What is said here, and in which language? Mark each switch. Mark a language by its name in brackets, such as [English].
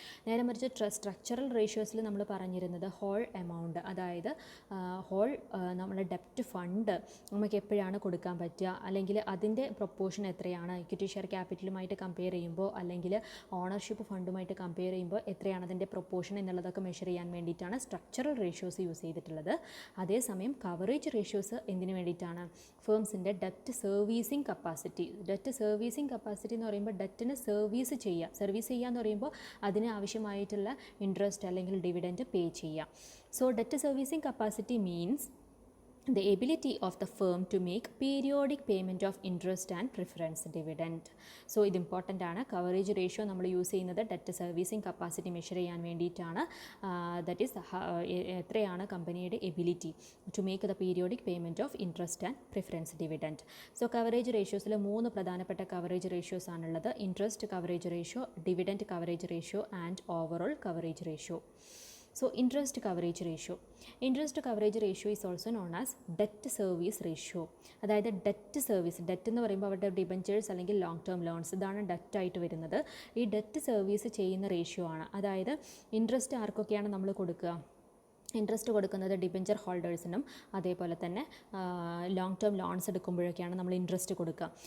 [Malayalam] നേരെ മറിച്ച് സ്ട്രക്ചറൽ റേഷ്യോസിൽ നമ്മൾ പറഞ്ഞിരുന്നത് ഹോൾ എമൗണ്ട്, അതായത് ഹോൾ നമ്മുടെ ഡെപ്റ്റ് ഫണ്ട് നമുക്ക് എപ്പോഴാണ് കൊടുക്കാൻ പറ്റുക, അല്ലെങ്കിൽ അതിൻ്റെ പ്രൊപ്പോർഷൻ എത്രയാണ് ഇക്വിറ്റി ഷെയർ ക്യാപിറ്റലുമായിട്ട് കമ്പയർ ചെയ്യുമ്പോൾ, അല്ലെങ്കിൽ ഓണർഷിപ്പ് ഫണ്ടുമായിട്ട് കമ്പയർ ചെയ്യുമ്പോൾ എത്രയാണ് അതിൻ്റെ പ്രൊപ്പോർഷൻ എന്നുള്ളതൊക്കെ മെഷർ ചെയ്യാൻ വേണ്ടിയിട്ടാണ് സ്ട്രക്ചറൽ റേഷ്യോസ് യൂസ് ചെയ്തിട്ടുള്ളത്. അതേസമയം കവറേജ് റേഷ്യോസ് എന്തിന് വേണ്ടിയിട്ടാണ്? ഫേംസിൻ്റെ debt servicing capacity. Debt servicing capacity എന്ന് പറയുമ്പോൾ ഡെറ്റിന് സർവീസ് ചെയ്യുക എന്ന് പറയുമ്പോൾ അതിന് ആവശ്യമായിട്ടുള്ള ഇൻട്രസ്റ്റ് അല്ലെങ്കിൽ ഡിവിഡൻറ്റ് പേ ചെയ്യുക. [English] So debt servicing capacity means the ability of the firm to make periodic payment of interest and preference dividend. [Malayalam] So ഇത് ഇമ്പോർട്ടൻ്റ് ആണ്. കവറേജ് റേഷ്യോ നമ്മൾ യൂസ് ചെയ്യുന്നത് ഡെറ്റ് സർവീസിംഗ് കപ്പാസിറ്റി മെഷർ ചെയ്യാൻ വേണ്ടിയിട്ടാണ്. [English] that is [Malayalam] എത്രയാണ് കമ്പനിയുടെ [English] Ability to make the periodic payment of interest and preference dividend. [Malayalam] So coverage റേഷ്യോസിൽ 3 പ്രധാനപ്പെട്ട coverage ratios ആണുള്ളത്: interest coverage ratio, dividend coverage ratio and overall coverage ratio. [English] So interest coverage ratio. Interest coverage ratio is also known as debt service ratio. [Malayalam] അതായത് debt എന്ന് പറയുമ്പോൾ അവരുടെ debentures അല്ലെങ്കിൽ long term loans, ഇതാണ് ഡെറ്റായിട്ട് വരുന്നത്. ഈ debt service ചെയ്യുന്ന ratio ആണ്. അതായത് ഇൻട്രസ്റ്റ് ആർക്കൊക്കെയാണ് നമ്മൾ കൊടുക്കുക? ഇൻട്രസ്റ്റ് കൊടുക്കുന്നത് ഡിബഞ്ചർ ഹോൾഡേഴ്സിനും അതേപോലെ തന്നെ ലോങ് ടേം ലോൺസ് എടുക്കുമ്പോഴൊക്കെയാണ് നമ്മൾ ഇൻട്രസ്റ്റ് കൊടുക്കുക.